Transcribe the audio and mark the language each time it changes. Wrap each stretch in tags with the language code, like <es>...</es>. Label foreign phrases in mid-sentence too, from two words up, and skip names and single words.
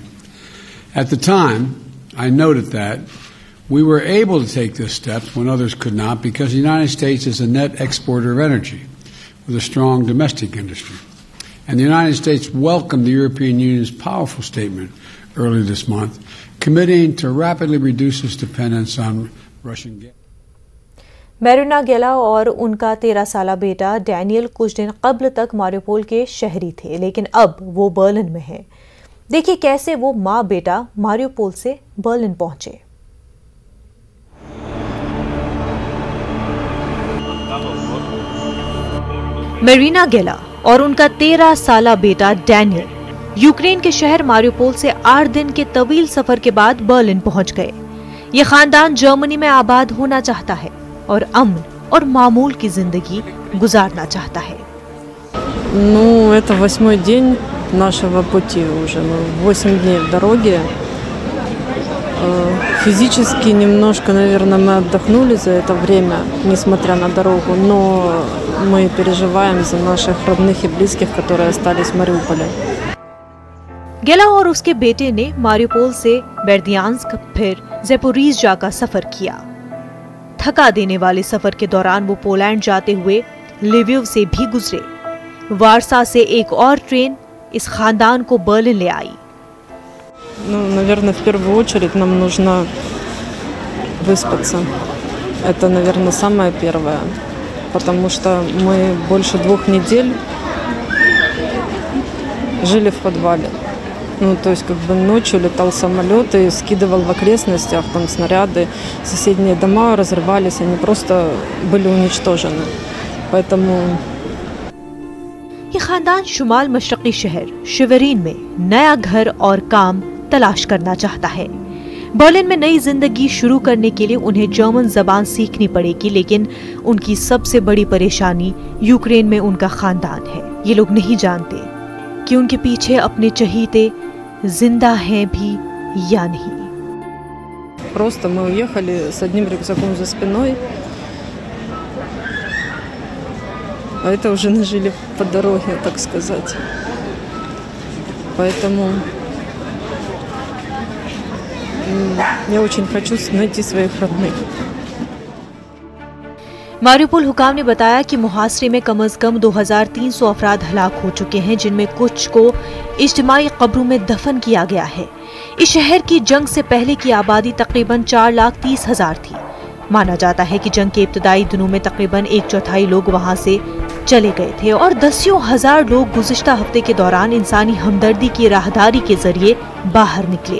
<en>At the time, I noted that we were able to take this step when others could not because the United States is a net exporter of energy with a strong domestic industry. And the United States welcomed the European Union's powerful statement earlier this month, committing to rapidly reduce its dependence on Russian gas.</en> <ur>مارینا گیلا اور ان کا 13 سالہ بیٹا ڈینیئل کچھ دن قبل تک ماریوپول کے شہری تھے، لیکن اب وہ برلن میں ہیں. دیکھیے کیسے وہ ماں بیٹا ماریوپول سے برلن پہنچے. مارینا گیلا اور ان کا 13 سالہ بیٹا ڈینیئل یوکرین کے شہر ماریوپول سے 8 دن کے طویل سفر کے بعد برلن پہنچ گئے. یہ خاندان جرمنی میں آباد ہونا چاہتا ہے اور امن اور معمول کی زندگی گزارنا چاہتا ہے.</ur> <ru>Ну, это 8-й день нашего пути уже. Мы 8 дней в дороге. Физически немножко, наверное, мы отдохнули за это время, несмотря на дорогу, но мы переживаем за наших родных и близких, которые остались в Мариуполе.</ru> <ur>گیلا اور اس کے بیٹے نے ماریوپول سے بردیانسک پھر زاپوریژیا کا سفر کیا. تھکا دینے والے سفر کے دوران وہ پولینڈ جاتے ہوئے لویو سے بھی گزرے. وارسا سے ایک اور ٹرین اس خاندان کو برلن لے آئی.</ur> <ru>Ну, наверное, в первую очередь нам нужно выспаться. Это, наверное, самое первое. Потому что мы больше 2 недель жили в подвале. Ну, то есть, как бы ночью летал самолет и скидывал в окрестностях там снаряды. Соседние дома разрывались, они просто были уничтожены. Поэтому...</ru> <ur>یہ خاندان شمال مشرقی شہر شورین میں نیا گھر اور کام تلاش کرنا چاہتا ہے. برلن میں نئی زندگی شروع کرنے کے لیے انہیں جرمن زبان سیکھنی پڑے گی، لیکن ان کی سب سے بڑی پریشانی یوکرین میں ان کا خاندان ہے. یہ لوگ نہیں جانتے کہ ان کے پیچھے اپنے چہیتے زندہ ہیں بھی یا نہیں.</ur> <ru>Просто мы уехали с одним рюкзаком за спиной, а это уже нажили по дороге, так сказать. Поэтому я очень хочу найти своих родных.</ru> <ur>ماریوپول حکام نے بتایا کہ محاصرے میں کم سے کم 2300 افراد ہلاک ہو چکے ہیں، جن میں کچھ کو اجتماعی قبروں میں دفن کیا گیا ہے. اس شہر کی جنگ سے پہلے کی آبادی تقریباً 4,30,000 تھی. مانا جاتا ہے کہ جنگ کے ابتدائی دنوں میں تقریباً 1/4 لوگ وہاں سے چلے گئے تھے اور دسیوں ہزار لوگ گزشتہ ہفتے کے دوران انسانی ہمدردی کی راہداری کے ذریعے باہر نکلے.</ur>